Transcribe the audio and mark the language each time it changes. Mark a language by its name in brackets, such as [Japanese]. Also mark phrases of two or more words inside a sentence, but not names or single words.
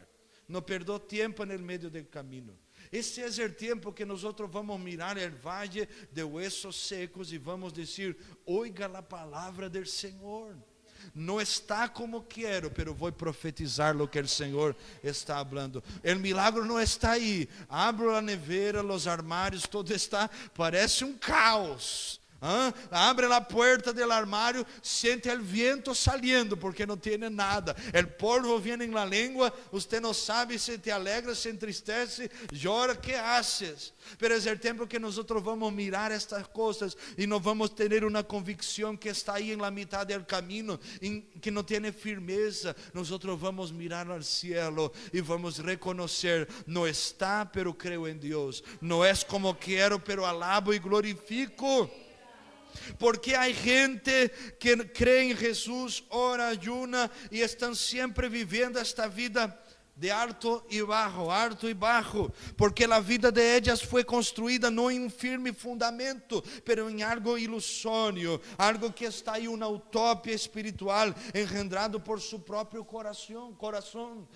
[Spanish] No perdió tiempo en el medio del camino. Ese es el tiempo que nosotros vamos a mirar el valle de huesos secos y vamos a decir, oiga la palabra del Señor. No está como quiero, pero voy a profetizar lo que el Señor está hablando. El milagro no está ahí. Abro la nevera, los armarios, todo está, parece un caos. [Portuguese] Abre a porta do armário, sente o vento saliendo, porque não tem nada. O polvo vem na língua, você não sabe se te alegra, se entristece, chora, [Spanish] que haces? [Portuguese] Pero é o tempo que nós vamos mirar estas coisas e não vamos ter uma convicção que está aí na metade do caminho, que não tem firmeza. Nós vamos mirar ao cielo e vamos reconhecer: não está, pero creio em Deus. Não é como quero, [Spanish] pero alabo [Portuguese] e glorifico. Porque há gente que crê em Jesus, ora, ayuna e estão sempre vivendo esta vida de alto e baixo, porque a vida de ellas foi construída não em um firme fundamento, pero em algo ilusório, algo que está aí, uma utopia espiritual, engendrado por seu próprio coração.